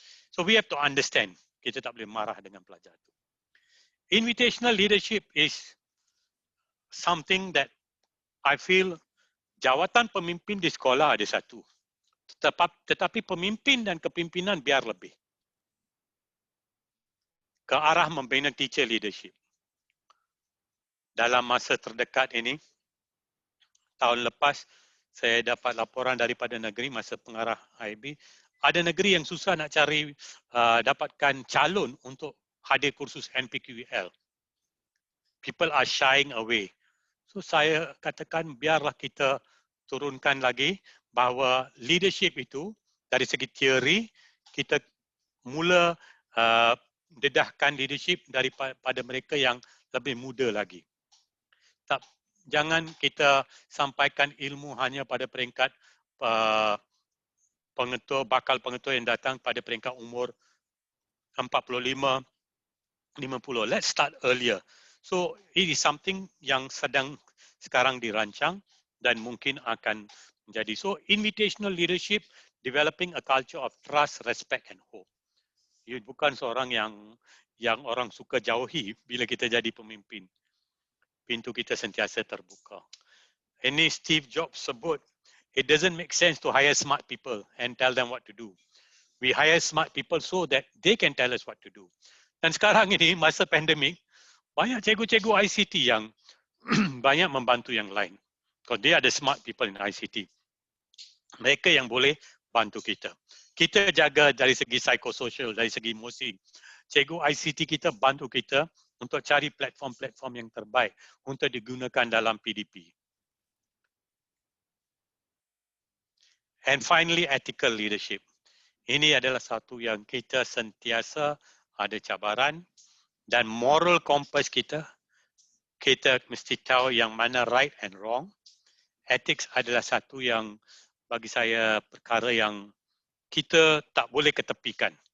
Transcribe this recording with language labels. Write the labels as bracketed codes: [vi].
[en] So we have to understand, [ms] kita tak boleh marah dengan pelajar itu. [en] Invitational leadership is something that I feel [ms] jawatan pemimpin di sekolah ada satu. Tetapi pemimpin dan kepimpinan biar lebih. Ke arah membina [en] teacher leadership. [ms] Dalam masa terdekat ini, tahun lepas saya dapat laporan daripada negeri masa pengarah IB, ada negeri yang susah nak cari dapatkan calon untuk hadir kursus NPQEL. [en] People are shying away. [ms] So saya katakan biarlah kita turunkan lagi bahawa leadership itu dari segi teori kita mula dedahkan leadership daripada mereka yang lebih muda lagi. Jangan kita sampaikan ilmu hanya pada peringkat pengetua, bakal pengetua yang datang pada peringkat umur 45, 50. [en] Let's start earlier. So it is something [ms] yang sedang sekarang dirancang dan mungkin akan menjadi. [en] So invitational leadership, developing a culture of trust, respect and hope. [ms] You bukan seorang yang orang suka jauhi bila kita jadi pemimpin. Pintu kita sentiasa terbuka. Ini Steve Jobs sebut, [en] it doesn't make sense to hire smart people and tell them what to do. We hire smart people so that they can tell us what to do. [ms] Dan sekarang ini, masa pandemik, banyak cikgu-cikgu ICT yang banyak membantu yang lain. [en] Because they are the smart people in ICT. [ms] Mereka yang boleh bantu kita. Kita jaga dari segi psikososial, dari segi emosi. Cikgu ICT kita bantu kita untuk cari platform-platform yang terbaik untuk digunakan dalam PDP. [en] And finally, ethical leadership. [ms] Ini adalah satu yang kita sentiasa ada cabaran dan moral compass kita mesti tahu yang mana [en] right and wrong. [ms] Ethics adalah satu yang bagi saya perkara yang kita tak boleh ketepikan.